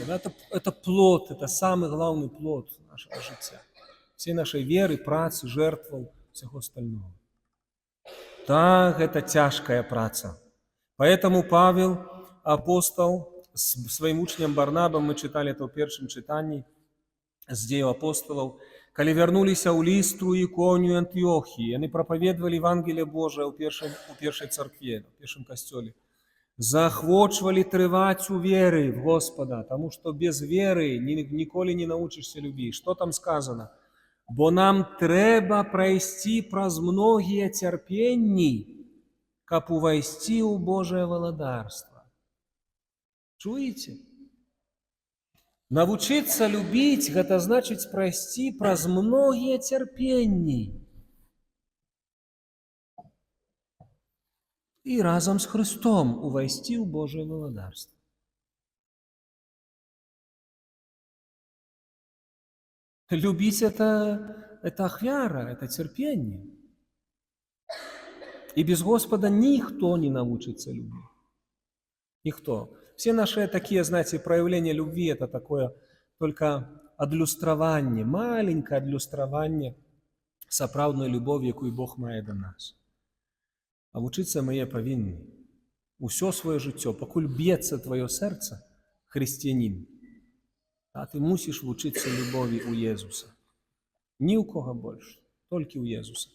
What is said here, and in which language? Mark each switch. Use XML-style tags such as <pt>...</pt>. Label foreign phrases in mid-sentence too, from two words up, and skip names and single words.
<ru>Это плод, это самый главный плод нашего життя. Всей нашей веры,</ru> <be>працы, жертваў,</be> <ru>всего остального. Так, это тяжкая праца. Поэтому Павел, апостол, своим учням Барнабам, мы читали это в первом читании,</ru> <be>с Дзеяў апостолаў, калі вярнуліся ў Лістру, Іконію, Антыёхію, яны прапаведвалі Евангелие Божие у першай царкве, у першым касцёле. Заахвочвалі трываць у веры</be> <ru>в Господа, тому что без веры</ru> <be>ніколі не</be> <ru>научишься любить. Что там сказано?</ru> <be>Бо нам трэба прайсці праз многія цярпенні, каб увайсці ў Божае валадарства. Чуеце? Навучыцца любіць, гэта значыць прайсці праз многія цярпенні. І разам з Христом увайсці ў Божае валадарства.</be> <ru>Любить это ахвяра, это терпение. И без Господа никто не научится любить. Никто. Все наши такие, знаете, проявления любви, это такое только адлюстравание, маленькое адлюстравание</ru> <be>сапраўдной любові, якую Бог мае до нас. А вучыцца мы павінны усё свое жыццё, пакуль б'ецца твоё сэрца, хрысціянін, а ты мусіш вучыцца любові ў Езуса. Ні ў кого больш, толькі ў Езуса.</be>